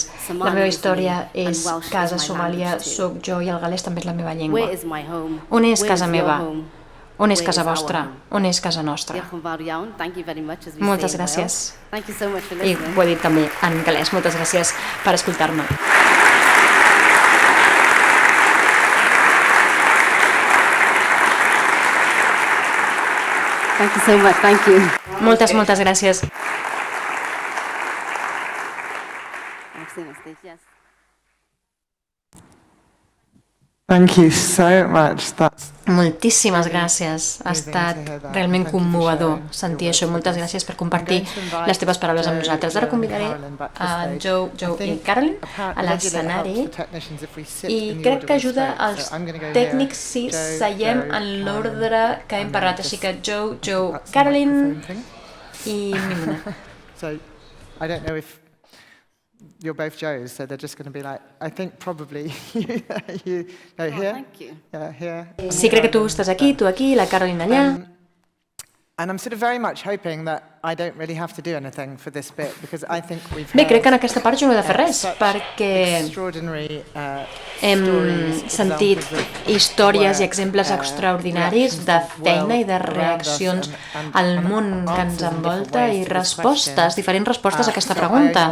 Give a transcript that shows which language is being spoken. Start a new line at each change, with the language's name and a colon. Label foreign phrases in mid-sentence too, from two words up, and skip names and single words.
Catalan: La meva història és casa, Somàlia, soc jo, i el galès també és la meva llengua. On és casa meva? On és casa vostra? On és casa nostra? Moltes gràcies. I ho he dit també en galès. Moltes gràcies per escoltar-me.
English: Thank you so much. Thank you.
Catalan: Moltes gràcies.
English: Thank you so much.
Catalan: Moltíssimes gràcies. Ha estat realment commovedor sentir això. Moltes gràcies per compartir les teves paraules amb nosaltres. Ara convidaré a Joe i Carolyn a l'escenari i crec que ajuda als tècnics si seiem en l'ordre que hem parlat. Així que Joe, Carolyn i Mimuna.
English: So, I don't know if you're both Joes, so they're just going to be like, I think probably you no, here. Thank you. Yeah, here.
Catalan: Sí, crec que tu estàs aquí, tu aquí, la Carolina allà.
English: And I'm sort of very much hoping that I don't really have to do anything for this bit because I think we've
Catalan: Bé, crec que en aquesta part jo no he de fer res perquè hem sentit històries i exemples extraordinaris de feina i de reaccions al món que ens envolta i respostes, diferents respostes a aquesta pregunta.